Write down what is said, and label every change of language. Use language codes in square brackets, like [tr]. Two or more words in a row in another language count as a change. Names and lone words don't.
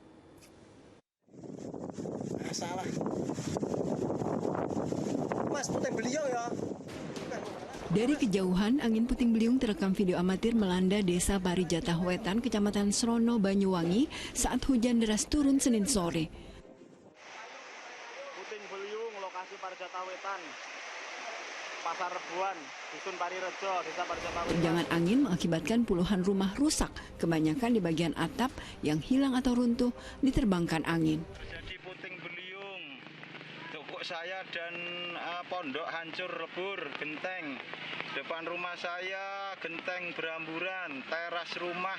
[id] Salah. Mas, puting beliung ya. Dari kejauhan, angin puting beliung terekam video amatir melanda Desa Parijatah Wetan, Kecamatan Srono, Banyuwangi saat hujan deras turun Senin sore. Puting beliung lokasi Parijatah Wetan, Pasar Rebuan, Dusun Parirejo, Desa Parijatah Wetan. Terjangan angin mengakibatkan puluhan rumah rusak, kebanyakan di bagian atap yang hilang atau runtuh diterbangkan angin. Terjadi puting beliung, toko saya dan pondok hancur lebur, genteng. Depan rumah saya genteng beramburan, teras rumah.